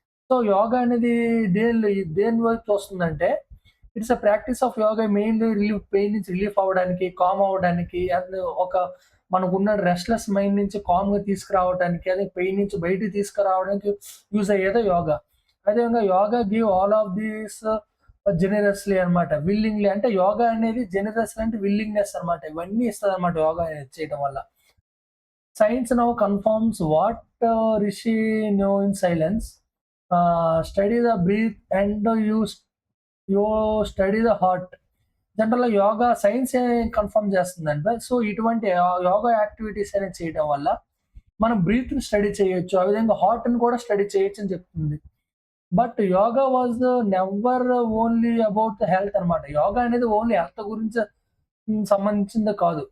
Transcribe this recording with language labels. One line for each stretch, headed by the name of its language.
Telugu: So yoga అనేది దేని వైపు వస్తుందంటే, it's a practice of yoga mainly pain నుంచి రిలీఫ్ అవ్వడానికి, కామ్ అవ్వడానికి అండ్ ఒక మనకున్న రెస్ట్‌లెస్ మైండ్ నుంచి కామ్‌గా తీసుకురావడానికి, అదే పెయిన్ నుంచి బయటికి తీసుకురావడానికి యూజ్ అయ్యేదే యోగా. అదేవిధంగా yoga give all of these జెనరస్‌లీ అన్నమాట. విల్లింగ్‌లీ అంటే యోగా అనేది జెనరస్‌లీ అంటే విల్లింగ్‌నెస్ అన్నమాట. ఇవన్నీ ఇస్తదన్నమాట యోగా అనేది చేయడం వల్ల.
English: Science now confirms what Rishi knew in silence. Study the breath and you study the heart.
Telugu: జనరల్‌గా యోగా సైన్సే కన్ఫర్మ్ చేస్తుందండి. సో, ఇటువంటి యోగా యాక్టివిటీస్ అనేది చేయడం వల్ల మనం బ్రీత్‌ని స్టడీ చేయొచ్చు. ఆ విధంగా హార్ట్‌ని కూడా స్టడీ చేయొచ్చని చెప్తుంది.
English: but yoga was never only about health
Telugu: అనమాట. యోగా అనేది ఓన్లీ హెల్త్ గురించి సంబంధించిందే కాదు.